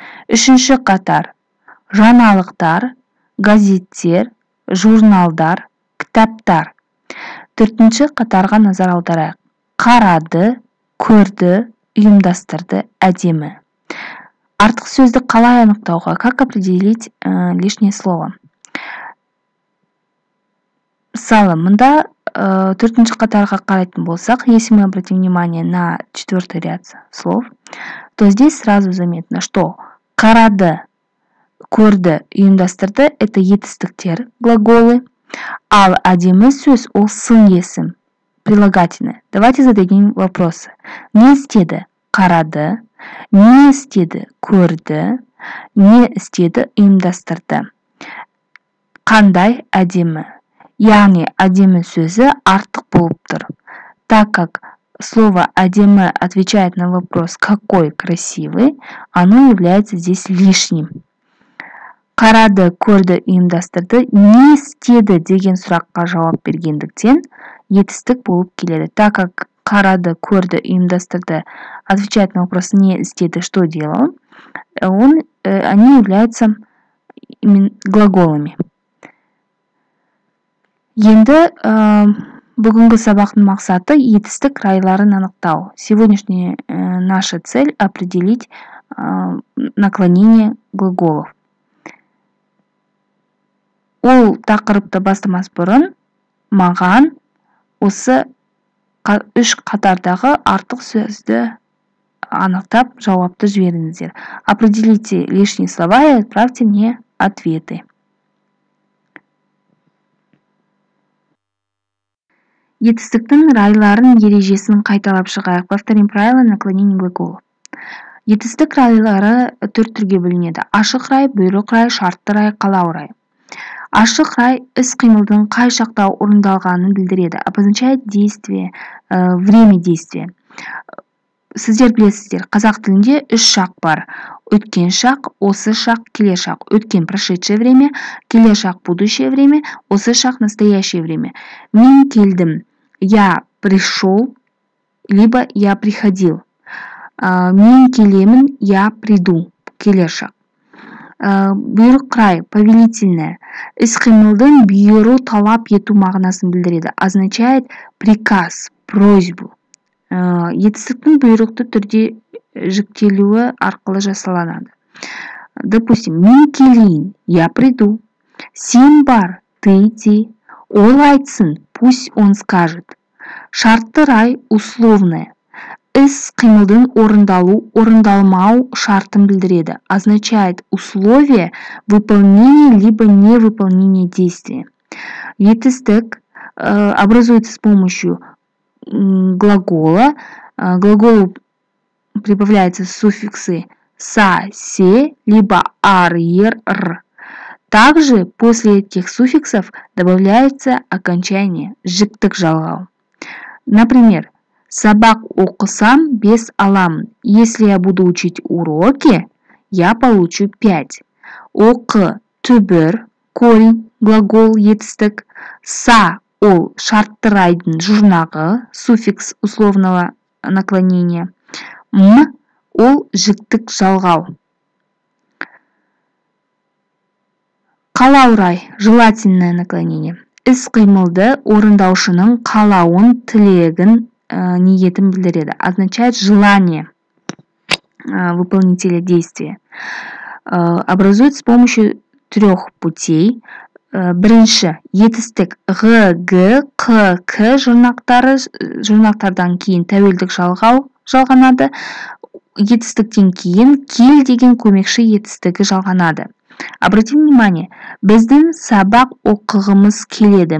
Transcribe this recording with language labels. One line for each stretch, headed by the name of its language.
Kazakh: Үшінші қатар: жаңалықтар, газеттер, журналдар, кітаптар. Төртінші қатарға назар аударайық: қарады, көрді, ұйымдастырды, әдемі. Артық сөзді қалай анықтауға?
Russian: Как определить лишнее слово?
Kazakh: Мысалы, мұнда төртінші қатарға қарайтын болсақ,
Russian: если мы обратим внимание на четвертый ряд слов, то здесь сразу заметно, что
Kazakh: қарады, көрді, ұйымдастырды
Russian: — это етістіктер, глаголы,
Kazakh: ал әдемі сөз — ол сын есім,
Russian: прилагательное. Давайте зададим вопросы.
Kazakh: Не істеді? Қарады. Не істеді? Көрді. Не істеді? Ұйымдастырды. Қандай? Әдемі. Яғни әдемі сөзі артық болып тұр.
Russian: Так как слово әдемі отвечает на вопрос «какой красивый», оно является здесь лишним.
Kazakh: Қарады, көрді, ұйымдастырды, не істеді деген сұраққа жауап бергендіктен етістік болып келеді.
Russian: Так как
Kazakh: қарады, көрді, ұйымдастырды
Russian: отвечает на вопрос
Kazakh: «не істеді»,
Russian: что делал, они являются глаголами.
Kazakh: Енді бүгінгі сабақтың мақсаты етістік райларын анықтау.
Russian: Сегодняшняя наша цель — определить наклонение глаголов.
Kazakh: Ол тақырыпты бастамас бұрын маған осы үш қатардағы артық сөзді анықтап жауапты жіберіңіздер.
Russian: Определите лишние слова и отправьте мне ответы.
Kazakh: Етістіктің райларын ережесін қайталап шығайық.
Russian: Повторим правила наклонения глаголов.
Kazakh: Етістік райлары төрт түрге бөлінеді: ашық рай, бұйрық рай, шартты рай, қалау рай. Ашық рай іс-қимылдың қай шақта орындалғанын білдіреді.
Russian: Обозначает действие, время действия.
Kazakh: Сіздер білесіздер, қазақ тілінде үш шақ бар: өткен шақ, осы шақ, келер шақ. Өткен
Russian: — прошедшее время,
Kazakh: келер шақ
Russian: — будущее время,
Kazakh: осы шақ
Russian: — настоящее время.
Kazakh: Мен келдім,
Russian: я пришел, либо я приходил.
Kazakh: Мен келемін,
Russian: я приду,
Kazakh: келер шақ. Бұйрық рай — повелительное. Іс-қимылдың бұйыру, талап ету мағынасын білдіреді.
Russian: Означает приказ, просьбу.
Kazakh: Етістіктің бұйрықты түрде жіктелуі арқылы жасаланады.
Russian: Допустим,
Kazakh: мен келейін,
Russian: я приду.
Kazakh: Сен бар,
Russian: ты иди.
Kazakh: Ол айтсын,
Russian: пусть он скажет.
Kazakh: Шартты рай — условное. Іс-қимылдың орындалу, орындалмау шартын білдіреді.
Russian: Означает условие выполнения либо невыполнения действия. Етістік образуется с помощью глагола. Глаголу прибавляются суффиксы са, се, либо ар, ер, р. Также после этих суффиксов добавляется окончание жіктік жалғау.
Kazakh: Например, сабақ оқысам 5 аламын.
Russian: Если я буду учить уроки, я получу 5.
Kazakh: Оқы — түбір,
Russian: корень, глагол,
Kazakh: етістік. Са — ол шартты райдың жұрнағы,
Russian: суффикс условного наклонения.
Kazakh: М — ол жіктік жалғау. Қалау рай —
Russian: желательное наклонение.
Kazakh: Іс-қимылды орындаушының қалауын, тілегін, ниетін білдіреді.
Russian: Означает желание выполнителя действия. Образует с помощью трех путей.
Kazakh: Бірінші, етістік Г, Г, Қ, К жұрнақтардан кейін тәуелдік жалғау жалғанады. етістіктен кейін кел деген көмекші етістігі жалғанады.
Russian: Обратим внимание,
Kazakh: біздің сабақ оқығымыз келеді.